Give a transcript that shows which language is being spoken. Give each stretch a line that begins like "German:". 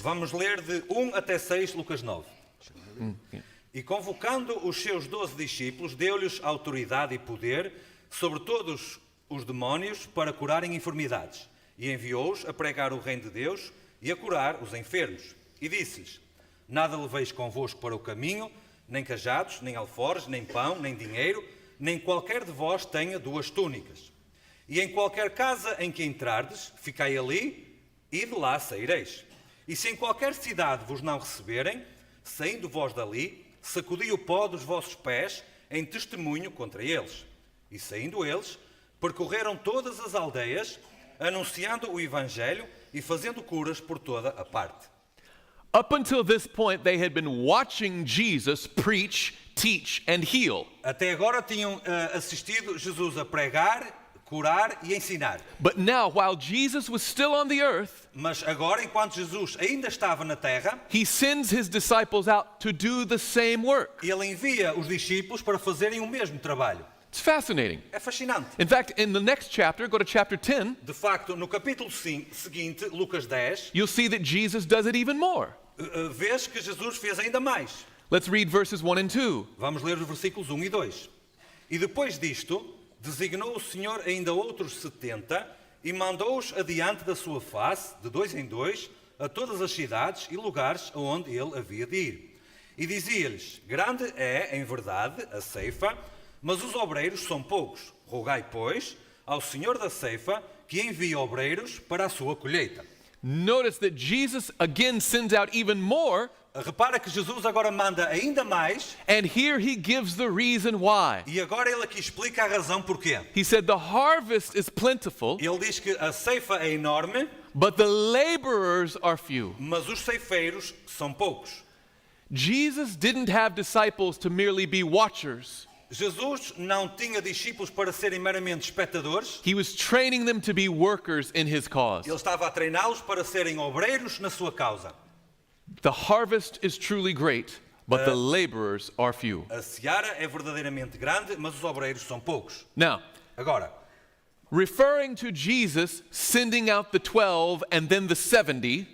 Portuguese: Vamos ler de 1 até 6, Lucas 9. E convocando os seus 12 discípulos, deu-lhes autoridade e poder sobre todos os demónios para curarem enfermidades. E enviou-os a pregar o reino de Deus e a curar os enfermos. E disse-lhes, nada leveis convosco para o caminho, nem cajados, nem alforjes, nem pão, nem dinheiro, nem qualquer de vós tenha 2 túnicas. E em qualquer casa em que entrardes, ficai ali e de lá saireis. E se em qualquer cidade vos não receberem, saindo vós dali, sacudi o pó dos vossos pés em testemunho contra eles. E saindo eles, percorreram todas as aldeias, anunciando o Evangelho e fazendo curas por toda a parte.
English: Up until this point, they had been watching Jesus preach, teach, and heal.
Portuguese: Até agora tinham assistido Jesus a pregar, curar e ensinar.
English: But now, while Jesus was still on the earth,
Portuguese: Mas agora, enquanto Jesus ainda estava na terra,
English: he sends his disciples out to do the same work.
Portuguese: ele envia os discípulos para fazerem o mesmo trabalho.
English: It's fascinating.
Portuguese: É fascinante.
English: In fact, in the next chapter, go to chapter 10,
Portuguese: De facto, no capítulo seguinte, Lucas 10,
English: you'll see that Jesus does it even more.
Portuguese: vês que Jesus fez ainda mais.
English: Let's read verses 1 and 2.
Portuguese: Vamos ler os versículos 1 e 2. E depois disto, designou o Senhor ainda outros 70 e mandou-os adiante da sua face, de 2 em 2, a todas as cidades e lugares aonde ele havia de ir. E dizia-lhes, grande é, em verdade, a ceifa, mas os obreiros são poucos. Rogai, pois, ao Senhor da ceifa que envie obreiros para a sua colheita.
English: Notice that Jesus again sends out even more,
Portuguese: Repara que Jesus agora manda ainda mais,
English: and here he gives the reason why.
Portuguese: e agora ele aqui explica a razão porquê.
English: He said, the harvest is plentiful,
Portuguese: Ele diz que a ceifa é enorme,
English: but the laborers are few.
Portuguese: mas os ceifeiros são poucos.
English: Jesus didn't have disciples to merely be watchers.
Portuguese: Jesus não tinha discípulos para serem meramente espectadores.
English: He was training them to be workers in his cause.
Portuguese: Ele estava a treiná-los para serem obreiros na sua causa.
English: The harvest is truly great, but the laborers are few.
Portuguese: A seara é verdadeiramente grande, mas os obreiros são poucos.
English: Now,
Portuguese: Agora,
English: referring to Jesus sending out the 12 and then the 70,